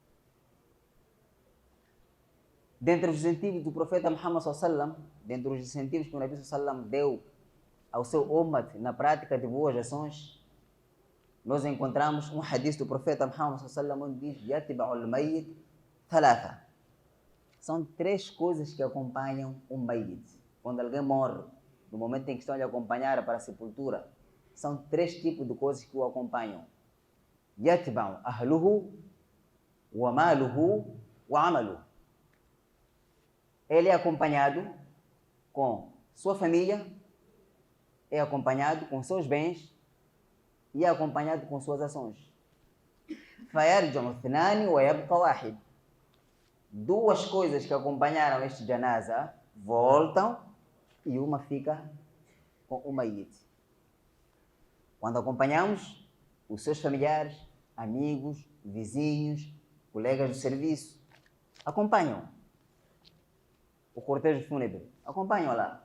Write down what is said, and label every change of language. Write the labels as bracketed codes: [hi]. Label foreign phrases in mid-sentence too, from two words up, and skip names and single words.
[pt] Dentre os incentivos do profeta Muhammad sallallahu, dentre os incentivos que o Nabi sallallahu deu ao seu ummat na prática de boas ações, nós encontramos um hadith do profeta Muhammad sallallahu onde diz: [ar] "يتبع الميت ثلاثة". [pt] São 3 coisas que acompanham o mayyit. Quando alguém morre, no momento em que estão a lhe acompanhar para a sepultura, são 3 tipos de coisas que o acompanham. [ar] يتبعه أهله وماله وعمله. [pt] Ele é acompanhado com sua família, é acompanhado com seus bens e é acompanhado com suas ações. [ar] فَيَرْجَعُ اثْنَانِ وَيَبْقَ وَاحِدٌ. [pt] 2 coisas que acompanharam este janaza voltam e uma fica com o mayyit. Quando acompanhamos os seus familiares, amigos, vizinhos, colegas do serviço, acompanham o cortejo fúnebre, acompanham lá.